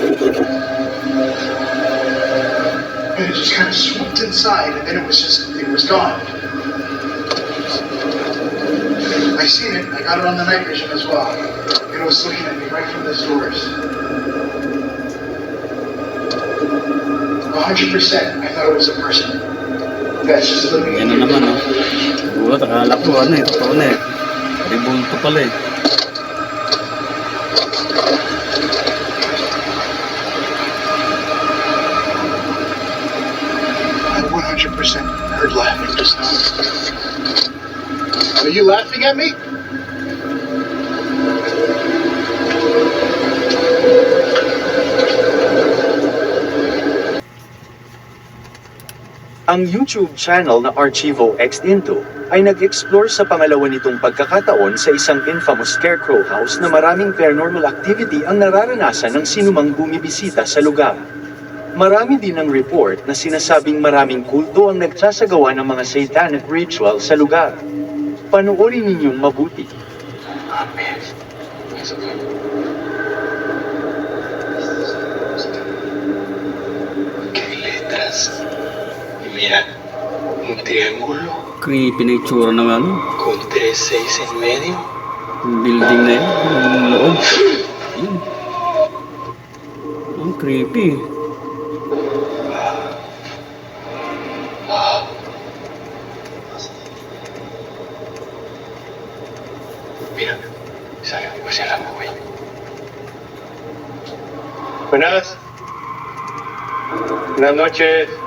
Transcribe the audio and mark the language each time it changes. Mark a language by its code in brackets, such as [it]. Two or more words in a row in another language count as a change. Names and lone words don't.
[en] And it just kind of swooped inside, and then it was gone. I seen it, I got it on the night vision as well. And it was looking at me right from those doors. 100%, I thought it was a person. That's just living [tl] Yan na naman oh. Gulat, akala ko totoo na eh. May bulto pala eh. [en] I 100% heard laughing just now. Are you laughing at me? [tl] Ang YouTube channel na Archivo X Into ay nag-explore sa pangalawa nitong pagkakataon sa isang [en] infamous scarecrow house [tl] na maraming [en] paranormal activity [tl] ang nararanasan ng sinumang bumibisita sa lugar. Marami din ang report na sinasabing maraming kulto ang nagsasagawa ng mga [en] satanic ritual [tl] sa lugar. Panoorin ninyong mabuti. [es] ¿Qué letras? Mira, un triángulo [tl] Creepy na itsura ng [es] con 3 6 en medio. [tl] building na yun. Yung loob. Yun. Ang creepy. [es] Mira, sale hacia la nube. Buenas. Buenas noches.